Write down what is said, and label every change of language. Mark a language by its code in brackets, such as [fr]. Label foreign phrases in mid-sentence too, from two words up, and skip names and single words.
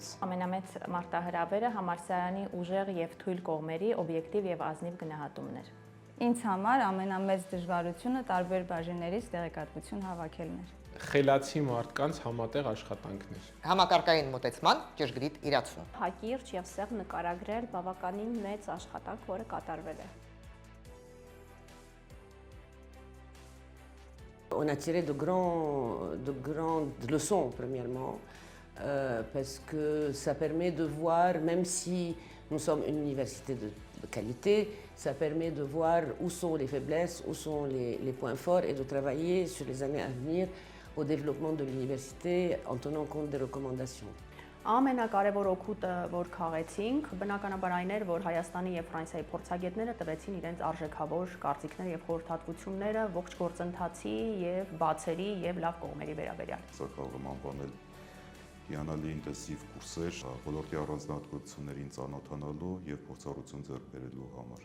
[hy] Ամենամեծ մարտահրավերը համալսարանի ուժեղ եւ թույլ կողմերի օբյեկտիվ եւ ազնիվ գնահատումն էր։ Ինձ համար ամենամեծ դժվարությունը տարբեր բաժիններից տեղեկատվություն հավաքելն էր։ Խելացի մարդկանց համատեղ աշխատանքներ։ Համակարգային մոտեցման ճշգրիտ իրացում։ Հակիրճ եւ սեղ նկարագրել բավականին մեծ աշխատանք, որը կատարվել է։ [fr] On a tiré de grandes leçons, premièrement, parce que ça permet de voir, même si nous sommes une université de qualité, ça permet de voir où sont les faiblesses, où sont les points forts et de travailler sur les années à venir au développement de l'université en tenant compte des recommandations. [hy] Ամենակարևոր օգուտը, որ քաղեցինք, բնականաբար այն էր, որ Հայաստանի եւ Ֆրանսիայի փորձագետները տվեցին իրենց արժեքավոր կարծիքները եւ խորհրդատվությունները ողջ գործընթացի եւ բացերի եւ լավ կողմերի վերաբերյալ։ Սա կարող եմ անվանել հիանալի ինտենսիվ կուրսեր, ոլորտի առանձնահատկություններին ծանոթանալու եւ փորձառություն ձեռք բերելու համար։